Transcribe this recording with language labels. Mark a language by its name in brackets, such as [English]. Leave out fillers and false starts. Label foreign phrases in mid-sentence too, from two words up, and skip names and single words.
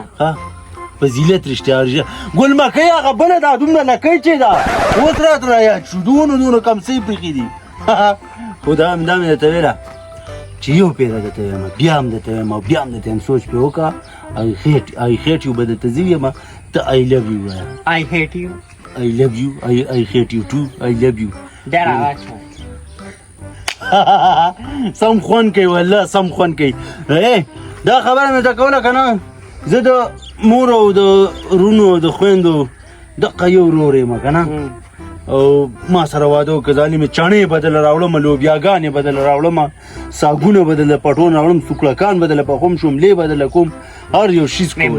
[Pashto] ها فضیلت رښتیا ګل مکۍ هغه بله دا دومره لکۍ چې ده اوس راته رایاد شو دونه کمڅۍ پرېښي دي خو دا مې درته ویله چې یو پیره درته وایم بیا هم درته وایم او بیا هم درته وایم سوچ پرې وکړه [English] I hate you [Pashto] به درته زه ویم ته [English] I love you [Pashto] وایه [English] I hate you I love you. I hate you too. I love you. [Pashto] ډېر اواز شو سم خوند کوي والله سم خوند کوي. دا خبره مې ته کوله که نه زه د مور او د رونو او د خویندو دقه یو ورور یم که نه او ما سره واده وکړه ځالې مې چڼې بدله راوړم لوبیاګانې بدله راوړم ساګونه بدله پټون راوړم سوکړکان بدله پخوم شملې بدله کوم هر یو شیز کوم